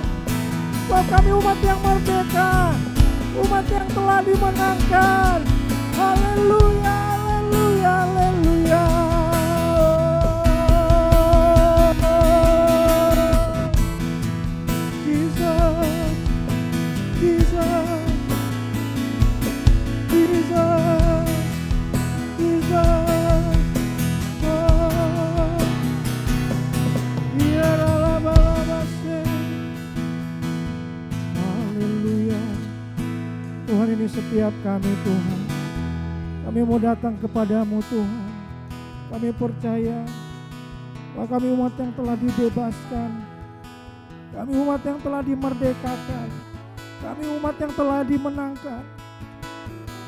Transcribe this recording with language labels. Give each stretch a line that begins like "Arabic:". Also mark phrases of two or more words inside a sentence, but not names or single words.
Indonesian: Bahwa kami umat yang merdeka, umat yang telah dimenangkan. Haleluya, haleluya, haleluya. Jesus, Jesus, Jesus, Jesus. Tuhan, ini setiap kami Tuhan. Kami mau datang kepadamu Tuhan. Kami percaya bahwa kami umat yang telah dibebaskan. Kami umat yang telah dimerdekakan. Kami umat yang telah dimenangkan.